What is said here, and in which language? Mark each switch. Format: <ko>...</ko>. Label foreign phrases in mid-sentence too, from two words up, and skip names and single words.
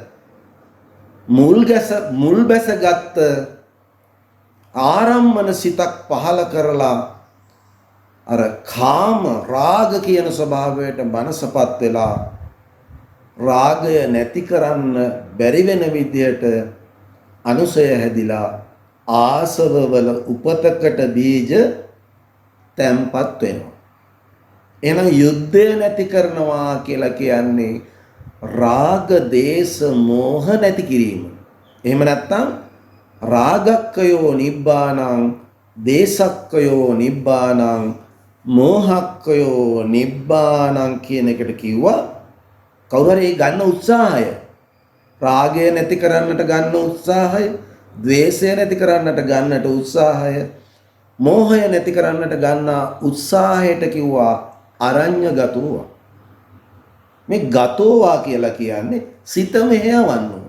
<si>මුල් බැසගත් ආරම්මන සිතක් පහල කරලා අර කාම රාග කියන ස්වභාවයට මනසපත් වෙලා රාගය නැති කරන්න බැරි වෙන විදියට අනුසය හැදිලා ආසවවල උපතකට බීජ තැම්පත් වෙනවා. එහෙනම් යුද්ධය නැති කරනවා කියලා කියන්නේ රාග දේශ මෝහ නැති කිරීම. එහෙම නැත්නම්</si> <pi>රාගක්කයෝ නිබ්බානං දේශක්කයෝ නිබ්බානං මෝහක්කයෝ නිබ්බානං</pi> <si>කියන එකට කිව්වා කවුරු හරි ගන්න උත්සාහය රාගය නැති කරන්නට ගන්න උත්සාහය ද්වේෂය නැති කරන්නට ගන්නට උත්සාහය මෝහය නැති කරන්නට ගන්න උත්සාහයට කිව්වා අරඤ්‍යගතෝ. මේ ගතෝවා කියලා කියන්නේ සිත මෙහෙයවන්න ඕන.</si>